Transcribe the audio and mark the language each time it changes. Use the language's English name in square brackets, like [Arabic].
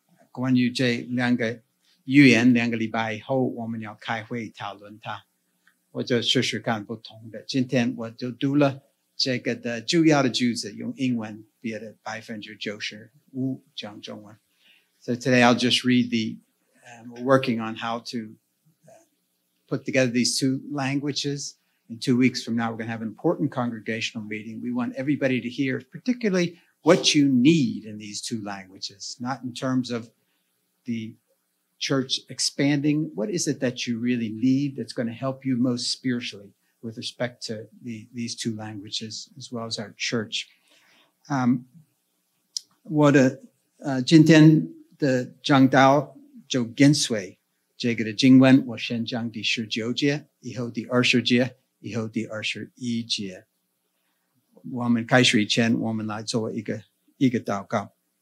[Chinese] 关于这两个预言，两个礼拜以后我们要开会讨论它，我就试试看不同的。今天我就读了这个的主要的句子，用英文，别的百分之九十五讲中文。 [English] So today I'll just read the, we're working on how to put together these two languages. In 2 weeks from now, we're going to have an important congregational meeting. We want everybody to hear particularly what you need in these two languages, not in terms of the church expanding. What is it that you really need that's going to help you most spiritually? With respect to these two languages, as well as our church. [Chinese] 我的今天的讲道就跟随这个的经文，我先讲第19节，以后第20节，以后第21节。我们开始以前，我们来做一个祷告。